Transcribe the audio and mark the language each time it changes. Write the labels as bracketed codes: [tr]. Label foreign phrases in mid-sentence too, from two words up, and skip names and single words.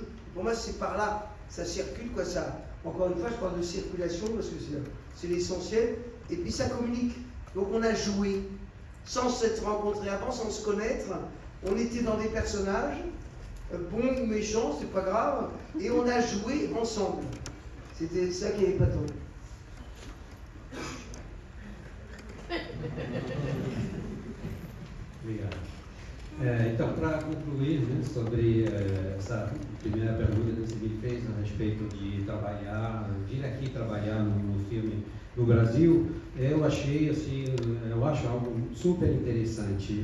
[fr] Pour moi c'est par là, ça circule, quoi, ça. Encore une fois, je parle de circulation parce que c'est l'essentiel, et puis ça communique. Donc on a joué, sans s'être rencontrés avant, sans se connaître, on était dans des personnages, bons ou méchants, c'est pas grave, et on a joué ensemble. C'était ça qui est épatant. [pt] Obrigado. Então, para concluir, né, sobre essa primeira pergunta que você me fez a respeito de vir aqui trabalhar no filme no Brasil, eu achei assim, eu acho algo super interessante.